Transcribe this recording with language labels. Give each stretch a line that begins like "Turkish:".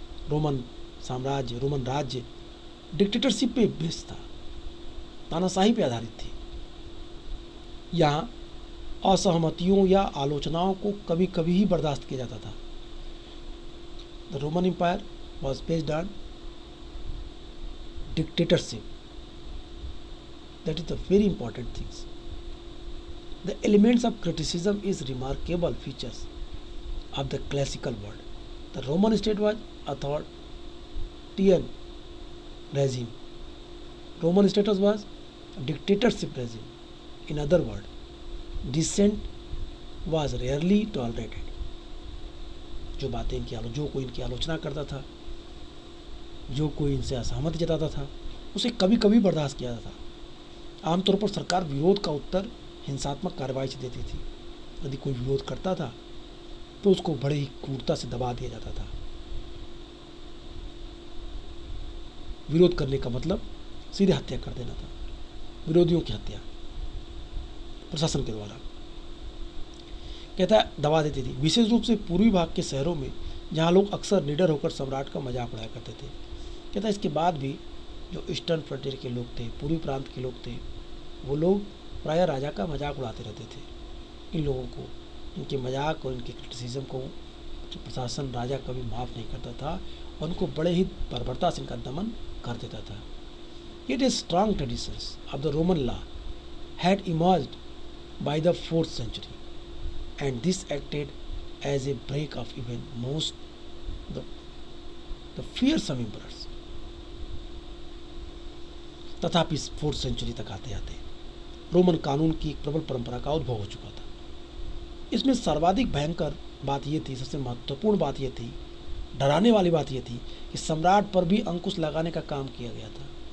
Hindi: Roman साम्राज्य, Roman राज्य dictatorship पे बेस्ड था, तानाशाही पे आधारित थी. यहाँ असहमतियों या आलोचनाओं को कभी कभी ही बर्दाश्त किया जाता था.
English: The Roman empire was based on dictatorship. That is the very important things. The elements of criticism is remarkable features of the classical world. The Roman state was authoritarian regime. Roman status was a dictatorship regime. In other words, dissent was rarely tolerated.
Hindi: जो बातें जो कोई इनकी आलोचना करता था, जो कोई इनसे असहमति जताता था, उसे कभी कभी बर्दाश्त किया जाता था. आमतौर पर सरकार विरोध का उत्तर हिंसात्मक कार्रवाई से देती थी. यदि कोई विरोध करता था तो उसको बड़े ही क्रूरता से दबा दिया जाता था. विरोध करने का मतलब सीधे हत्या कर देना था. विरोधियों की हत्या प्रशासन के द्वारा, कहता है, दबा देती थी. विशेष रूप से पूर्वी भाग के शहरों में जहाँ लोग अक्सर निडर होकर सम्राट का मजाक उड़ाया करते थे. कहता है, इसके बाद भी जो ईस्टर्न फ्रंटियर के लोग थे, पूर्वी प्रांत के लोग थे, वो लोग प्रायः राजा का मजाक उड़ाते रहते थे. इन लोगों को, इनके मजाक और इनके क्रिटिसिज्म को प्रशासन, राजा कभी माफ़ नहीं करता था और उनको बड़े ही बर्बरता से इनका दमन कर देता था.
English: It is strong traditions of the Roman law had emerged by the 4th century and this acted as a break of even most the fearsome emperors.
Hindi: तथापि 4th century तक आते आते रोमन कानून की एक प्रबल परंपरा का उद्भव हो चुका था. इसमें सर्वाधिक भयंकर बात यह थी, सबसे महत्वपूर्ण बात यह थी, डराने वाली बात यह थी कि सम्राट पर भी अंकुश लगाने का काम किया गया था.